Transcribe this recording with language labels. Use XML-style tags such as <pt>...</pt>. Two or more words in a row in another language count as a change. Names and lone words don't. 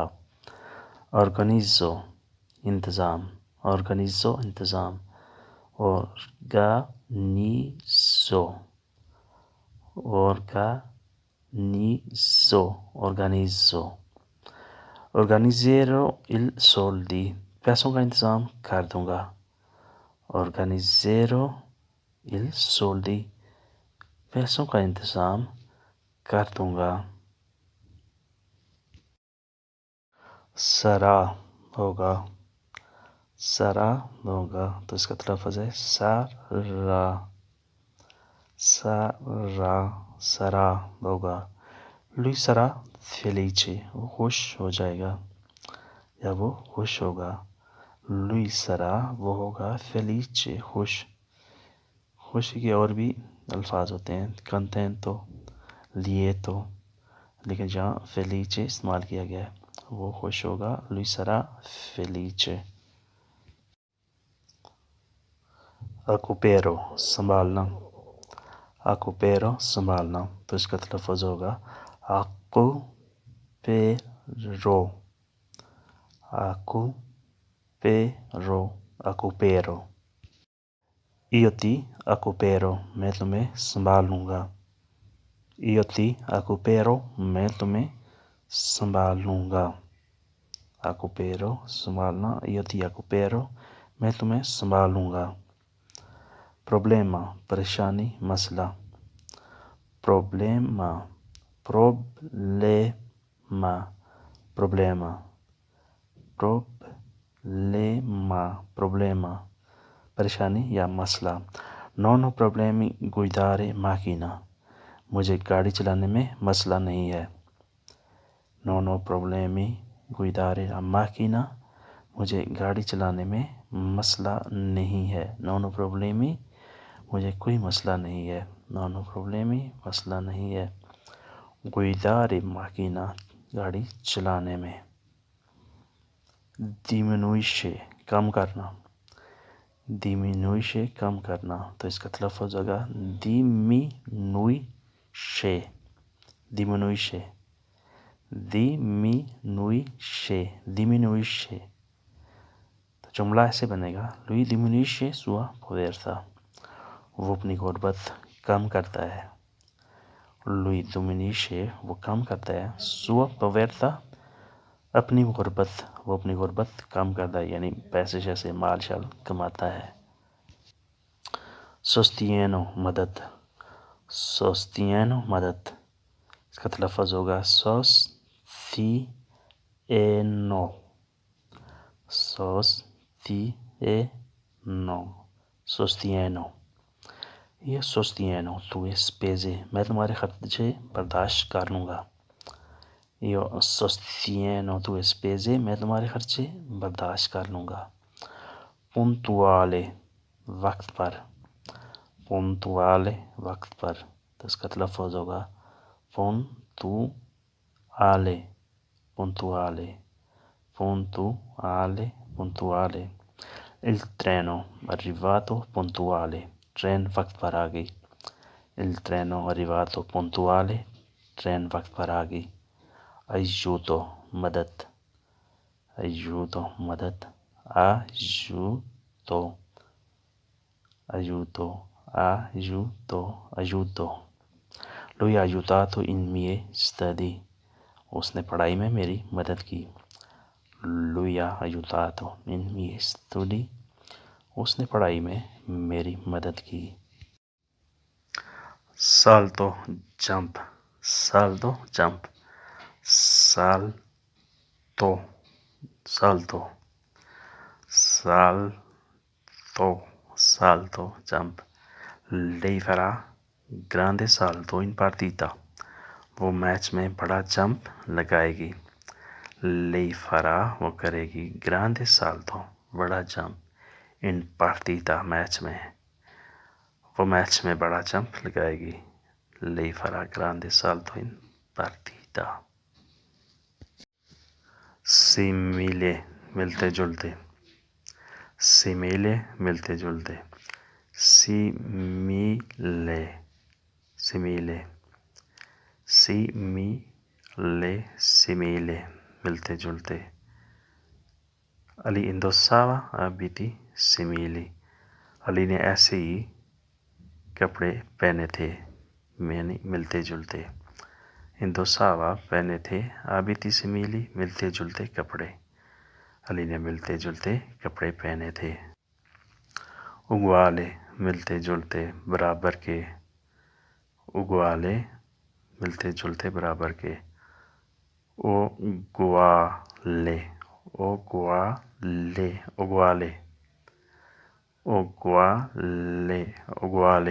<ur>اورگنیزو، انتظام۔ اورگنیزو، انتظام۔</ur> <it>organizzo, organizzo, organizzo. organizzerò il soldi,</it> <ur>پیسوں کا انتظام کر دوں گا۔</ur> <it>اورگانیزیرو il soldi،</it> <ur>پیسوں کا انتظام کر دوں گا۔ سرا ہوگا، سرا ہوگا، تو اس کا تلفظ ہے سارا، سارا، سرا ہوگا۔</ur> <it>lui sarà felice،</it> <ur>وہ خوش ہو جائے گا یا وہ خوش ہوگا۔</ur> <it>lui sarà،</it> <ur>وہ ہوگا، felice، خوش۔ خوشی کے اور بھی الفاظ ہوتے ہیں،</ur> <it>contento، lieto،</it> <ur>لیکن جہاں felice استعمال کیا گیا ہے وہ خوش ہوگا۔</ur> <it>lui sarà felice۔ recupero،</it> <ur>سنبھالنا۔ recupero، سنبھالنا، تو اس کا تلفظ ہوگا</ur> <it>recupero، recupero، recupero۔ io ti recupero،</it> <ur>میں تمہیں سنبھال لوں گا۔</ur> <it>io ti recupero،</it> <ur>میں تمہیں سنبھال لوں گا۔</ur> <it>recupero، سنبھالنا۔ io ti recupero،</it> <ur>میں تمہیں سنبھال لوں گا۔ problema، پریشانی، مسئلہ۔</ur> <it>problema، problema، problema، problema، problema،</it> <ur>پریشانی یا مسئلہ۔</ur> <it>non ho problemi guidare macchina،</it> <ur>مجھے گاڑی چلانے میں مسئلہ نہیں ہے۔</ur> <it>non ho problemi guidare macchina،</it> <ur>مجھے گاڑی چلانے میں مسئلہ نہیں ہے۔</ur> <it>non ho problemi،</it> <ur>مجھے کوئی مسئلہ نہیں ہے۔</ur> <it>non ho problemi،</it> <ur>مسئلہ نہیں ہے۔</ur> <it>guidare macchina،</it> <ur>گاڑی چلانے میں۔ diminuisce، کم کرنا۔ diminuisce، کم کرنا، تو اس کا تلفظ ہوگا</ur> <it>diminuisce، diminuisce، diminuisce، diminuisce۔</it> <ur>تو جملہ ایسے بنے گا،</ur> <it>lui diminuisce sua povertà،</it> <ur>وہ اپنی غربت کم کرتا ہے۔</ur> <it>lui diminuisce،</it> <ur>وہ کم کرتا ہے،</ur> <it>sua povertà،</it> <ur>اپنی غربت، وہ اپنی غربت کم کرتا ہے، یعنی پیسے شیسے مال شال کماتا ہے۔ sostieno، مدد۔ sostieno، مدد، اس کا تلفظ ہوگا</ur> <it>sostieno، sostieno، sostieno۔ io sostieno tue spese،</it> <ur>میں تمہارے خرچے برداشت کر لوں گا۔</ur> <it>io sostieno tue spese،</it> <ur>میں تمہارے خرچے برداشت کر لوں گا۔ puntuale، وقت پر۔ puntuale، وقت پر، تو اس کا تلفظ ہوگا</ur> <it>puntuale، puntuale، puntuale، puntuale۔ il treno arrivato puntuale،</it> <ur>ٹرین وقت پر آ گئی۔</ur> <it>il treno arrivato puntuale،</it> <ur>ٹرین وقت پر آ گئی۔ aiuto، مدد۔ aiuto، مدد۔</ur> <it>aiuto، aiuto، aiuto، aiuto۔ lui ha aiutato in miei studi،</it> <ur>اس نے پڑھائی میں میری مدد کی۔</ur> <it>lui ha aiutato in miei studi،</it> <ur>اس نے پڑھائی میں میری مدد کی۔</ur> <it>salto jump, salto jump, salto, salto, salto, salto jump. Lei farà grande salto in partita،</it> <ur>وہ میچ میں بڑا جمپ لگائے گی۔</ur> <it>Lei farà</it> <ur>وہ کرے گی،</ur> <it>grande salto</it> <ur>بڑا جمپ،</ur> <it>in partita</it> <ur>میچ میں، وہ میچ میں بڑا جمپ لگائے گی۔</ur> <it>Lei farà grande salto in partita۔</it> <ur>Simile ملتے جلتے، simile ملتے جلتے،</ur> <it>simile، simile، simile، simile</it> <ur>ملتے جلتے۔</ur> <it>علی indossava abiti simili،</it> <ur>علی نے ایسے ہی کپڑے پہنے تھے، یعنی ملتے جلتے۔ indossava پہنے تھے،</ur> <it>abiti simili</it> <ur>ملتے جلتے کپڑے، علی نے ملتے جلتے کپڑے پہنے تھے۔ uguale ملتے جلتے، برابر کے، uguale ملتے جلتے برابر کے۔</ur> <it>uguale، uguale، uguale، uguale، uguale۔</it>